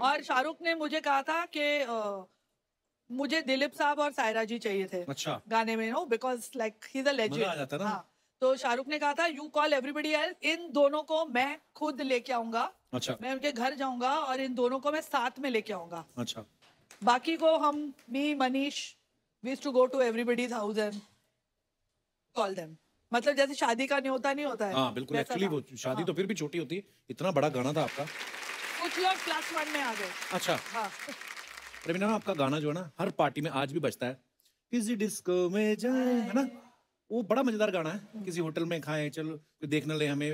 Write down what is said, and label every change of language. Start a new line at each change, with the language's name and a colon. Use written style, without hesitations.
Hindi: और शाहरुख ने मुझे कहा था कि मुझे दिलीप साहब और सायरा जी चाहिए थे अच्छा। गाने में,
English: No because like he is a legend.
Hindi: मजा आ जाता ना। हाँ, तो शाहरुख ने कहा था
English: you call everybody else,
Hindi: इन दोनों को मैं खुद लेके आऊंगा। अच्छा मैं उनके घर जाऊंगा और इन दोनों को मैं साथ में लेके आऊंगा। अच्छा। बाकी को हम,
English: Me, Manish, we used to go to everybody's house and call them.
Hindi: मतलब जैसे शादी का न्योता नहीं होता है। हाँ बिल्कुल, वैसा एक्चुअली था। वो शादी तो फिर भी छोटी होती है, इतना बड़ा गाना था आपका। कुछ लोग +1 में आ गए। अच्छा हाँ रवीना, आपका गाना जो है ना हर पार्टी में आज भी बजता है, किसी डिस्को में जाए, है ना? वो बड़ा मजेदार गाना है, किसी होटल में खाएं, चलो कोई देखने ले हमें